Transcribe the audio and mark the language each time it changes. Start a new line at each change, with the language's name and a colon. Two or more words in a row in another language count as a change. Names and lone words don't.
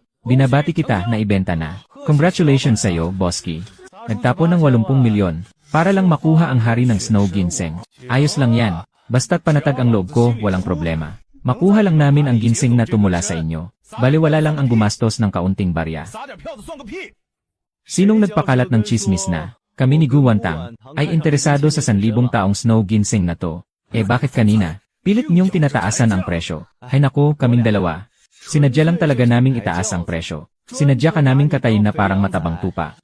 Filipino: Binabati kita na ibenta na. Congratulations sa'yo, Boski. Nagtapon ng 80 milyon. Para lang makuha ang hari ng Snow Ginseng. Ayos lang yan. Basta't panatag ang loob ko, walang problema. Makuha lang namin ang ginseng na tumula sa inyo. Baliwala lang ang gumastos ng kaunting barya.
Chinese: 撒点票子算个屁！
Filipino: Sinong nagpakalat ng chismis na kami ni Guwantang ay interesado sa 1,000 taong Snow Ginseng na to? Eh bakit kanina? Pilit niyong tinataasan ang presyo. Hay nako, kaming dalawa. Sinadya lang talaga naming itaas ang presyo. Sinadya ka naming katayin na parang matabang tupa.